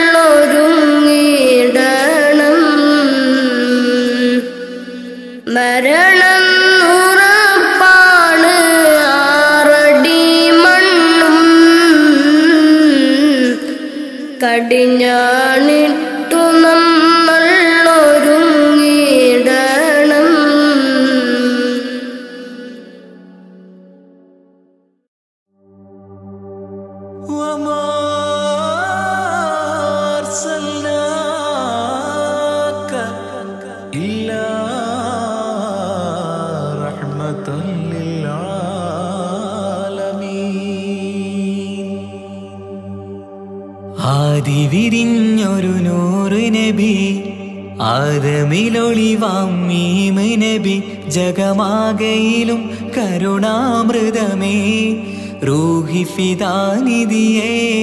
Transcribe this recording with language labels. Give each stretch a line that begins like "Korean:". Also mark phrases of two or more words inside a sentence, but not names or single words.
Malayalam: ഒരുങ്ങിടണം മരണം ഉറപ്പാണ് ആറടി മണ്ണും കടിഞ്ഞാണിട്ടു നമ്മൾ ഒരുങ്ങിടണം
Arabic: وما أرسلناك إلا رحمة للعالمين
Malayalam: ആദി വിരിഞ്ഞൊരു നൂറ് നബി ആദമിലൊളിവാം മീമ് നബി ജഗമാകയിലും കരുണാമൃതമേ റൂഹി ഫിദാനിധിയേ